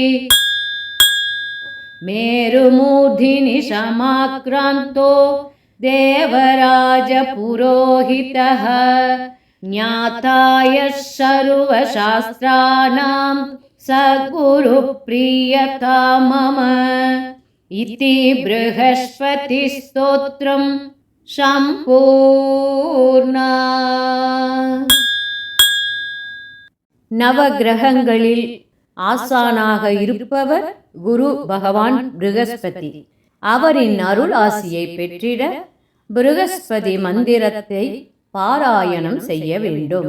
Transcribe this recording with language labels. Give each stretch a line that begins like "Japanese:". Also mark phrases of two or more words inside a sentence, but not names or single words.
Sanskrit: मेरुमूर्ध्नि समाक्रान्तो देवराजपुरोहितः ज्ञाताय सर्वशास्त्राणां स गुरुप्रियता मम इति बृहस्पतिस्तोत्रं சம்பூர்ணா.
Tamil: நவகிரகங்களில் ஆசானாக இருப்பவர் குரு பகவான் பிருகஸ்பதி. அவரின் அருள் ஆசியை பெற்றிட பிருகஸ்பதி மந்திரத்தை பாராயணம் செய்ய வேண்டும்.